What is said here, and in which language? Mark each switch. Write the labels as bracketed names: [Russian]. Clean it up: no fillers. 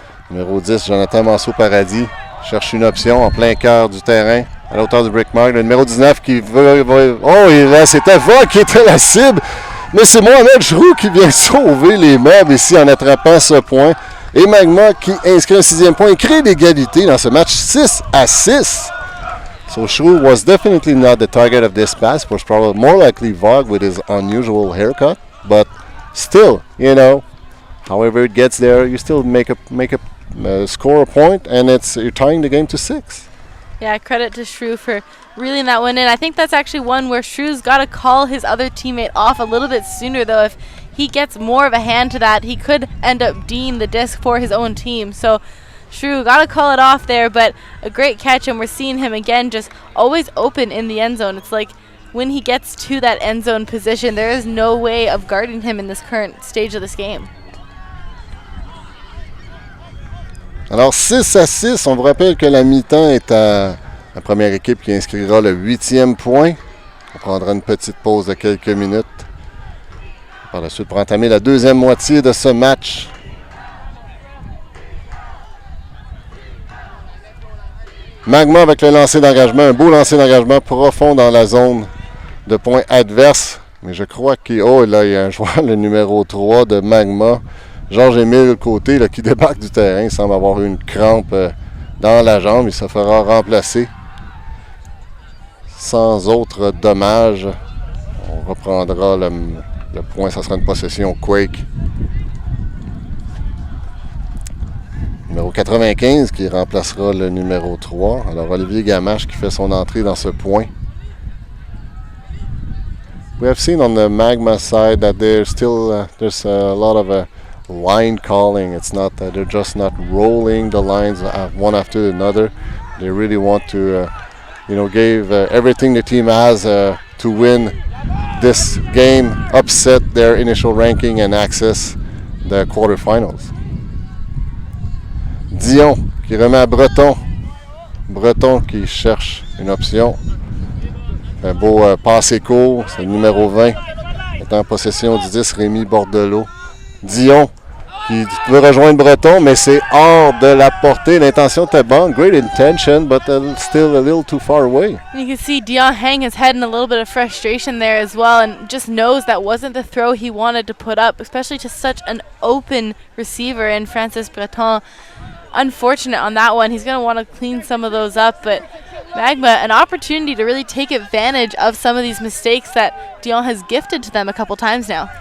[French] Numéro 10, Jonathan Manceau-Paradis cherche une option en plein cœur du terrain à la hauteur du brickmark. Le numéro 19 qui veut... Oh, et là, c'était Va qui était la cible. Mais c'est Mohamed Chroux qui vient sauver les meubles ici en attrapant ce point. Et Magma qui inscrit un 6e point et crée l'égalité dans ce match 6-6. [English] So Chroux was definitely not the target of this pass. It was probably more likely Vogue with his unusual haircut. But still, you know, however it gets there, you still make a score a point, and you're tying the game to 6. Yeah, credit to Shrew for reeling that one in. I think that's actually one where Shrew's got to call his other teammate off a little bit sooner, though. If he gets more of a hand to that, he could end up D'ing the disc for his own team. So Shrew got to call it off there, but a great catch, and we're seeing him again just always open in the end zone. It's like when he gets to that end zone position, there is no way of guarding him in this current stage of this game. [French] Alors 6-6, on vous rappelle que la mi-temps est à la première équipe qui inscrira le 8e point. On prendra une petite pause de quelques minutes. Par la suite, pour entamer la deuxième moitié de ce match. Magma avec le lancer d'engagement, un beau lancer d'engagement profond dans la zone de points adverse. Mais je crois qu'il là, il y a un joueur, le numéro 3 de Magma, Georges-Émile Côté, là, qui débarque du terrain. Il semble avoir eu une crampe dans la jambe. Il se fera remplacer sans autre dommage. On reprendra le point. Ça sera une possession Quake. Numéro 95 qui remplacera le numéro 3. Alors Olivier Gamache qui fait son entrée dans ce point. [English] We have seen on the Magma side that there's a lot of line calling. It's not that they're just not rolling the lines one after another. They really want to, give everything the team has to win this game, upset their initial ranking and access the quarterfinals. [French] Dion qui remet à Breton. Breton qui cherche une option. Un beau passé court, c'est le numéro 20. Est en possession du 10, Rémi Bordelot. Dion qui veut rejoindre Breton, mais c'est hors de la portée. L'intention était bonne, [English] great intention, but still a little too far away. You can see Dion hang his head in a little bit of frustration there as well, and just knows that wasn't the throw he wanted to put up, especially to such an open receiver in Francis Breton. Unfortunate on that one. He's going to want to clean some of those up, but Magma, an opportunity to really take advantage of some of these mistakes that Dion has gifted to them a couple times now.